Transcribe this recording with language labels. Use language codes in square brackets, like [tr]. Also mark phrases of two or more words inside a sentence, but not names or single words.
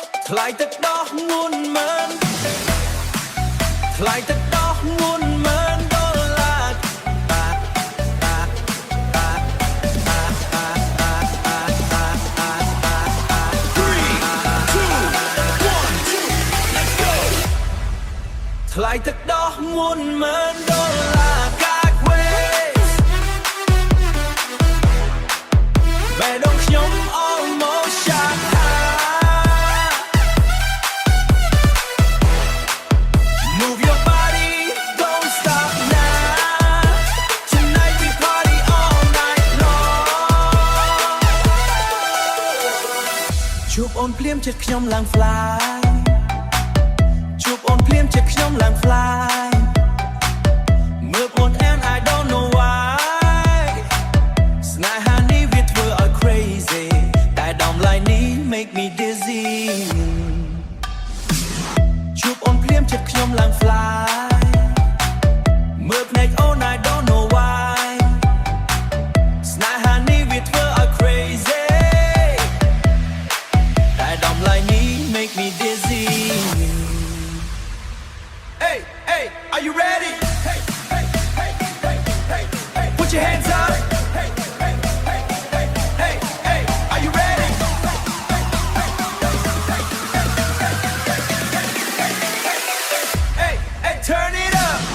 [km] ថ្លៃទឹកដោះ10000ថ្លៃទឹកដោះ10000ដុល្លារថ្លៃទឹកដោះ10000ដុល្លារកាកវេ បេះដូងខ្ញុំ [en] almost shot Move your body don't stop now Tonight we party all night long [km] ជួបអូនភ្លាមចិត្តខ្ញុំឡើង fly ជួបអូនភ្លាមចិត្តខ្ញុំឡើង fly មើលអូន [en] and I don't know why [km] ស្នេហានេះវាធ្វើឲ្យ crazy តែដំឡៃនេះ [en] make me dizzy [km] ជួបអូនភ្លាមចិត្តខ្ញុំឡើង fly មើលភ្នែកអូន [en] I don't know why [km] ស្នេហានេះវាធ្វើឲ្យ crazy តែដំឡៃនេះ [en] make me dizzy Hey, hey, are you ready? Hey, hey, hey, hey, hey, hey. Put your hands up. Hey, hey, hey, hey, hey, hey. Are you ready? Hey, hey, turn it up.